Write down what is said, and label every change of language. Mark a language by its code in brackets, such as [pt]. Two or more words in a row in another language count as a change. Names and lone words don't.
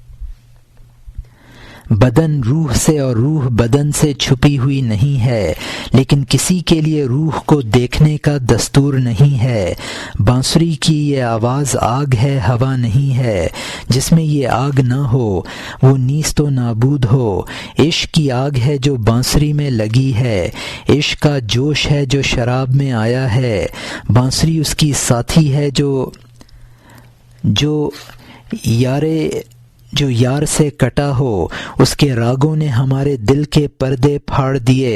[ur] بدن روح سے اور روح بدن سے چھپی ہوئی نہیں ہے لیکن کسی کے لیے روح کو دیکھنے کا دستور نہیں ہے۔ بانسری کی یہ آواز آگ ہے، ہوا نہیں ہے۔ جس میں یہ آگ نہ ہو وہ نیست و نابود ہو۔ عشق کی آگ ہے جو بانسری میں لگی ہے۔ عشق کا جوش ہے جو شراب میں آیا ہے۔ بانسری اس کی ساتھی ہے جو یار سے کٹا ہو۔ اس کے راگوں نے ہمارے دل کے پردے پھاڑ دیے۔